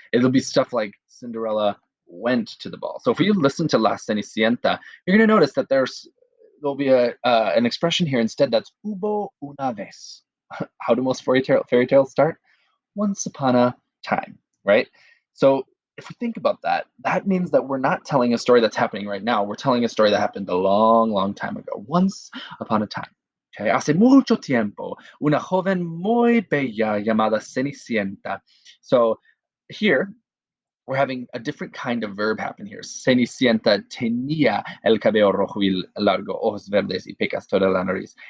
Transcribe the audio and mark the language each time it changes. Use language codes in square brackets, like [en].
[en] It'll be stuff like Cinderella went to the ball. So if you listen to La Cenicienta, you're going to notice that there'll be an expression here instead that's [es] hubo una vez. [en] How do most fairy tales start? Once upon a time, right? So if we think about that, that means that we're not telling a story that's happening right now. We're telling a story that happened a long, long time ago. Once upon a time. [es] Okay, hace mucho tiempo, una joven muy bella llamada Cenicienta. [en] So here, we're having a different kind of verb happen here. [es] Cenicienta tenía el cabello rojo y largo, ojos verdes y pecas toda la nariz.